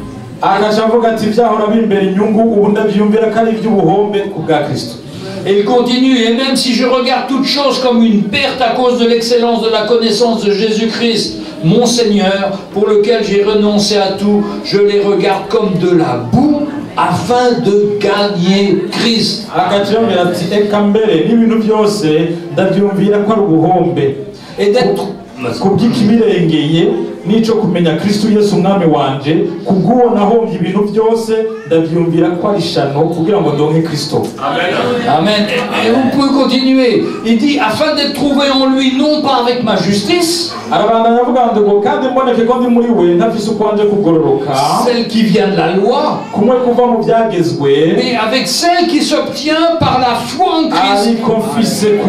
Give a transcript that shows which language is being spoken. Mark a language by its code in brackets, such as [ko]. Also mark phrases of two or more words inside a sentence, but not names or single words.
[fr] Et il continue, et même si je regarde toutes choses comme une perte à cause de l'excellence de la connaissance de Jésus-Christ, mon Seigneur, pour lequel j'ai renoncé à tout, je les regarde comme de la boue afin de gagner Christ. Et d'être [rn] nico kumenya Kristo Yesu umwami wanje kubwo nahombye ibintu byose ndavyumvira ko ari shano kugira ngo ndonke Kristo. [fr] Amen. Amen. Et vous pouvez continuer. Il dit afin d'être trouvé en lui non pas avec ma justice, celle qui vient de la loi, mais avec celle qui s'obtient par la foi en Christ.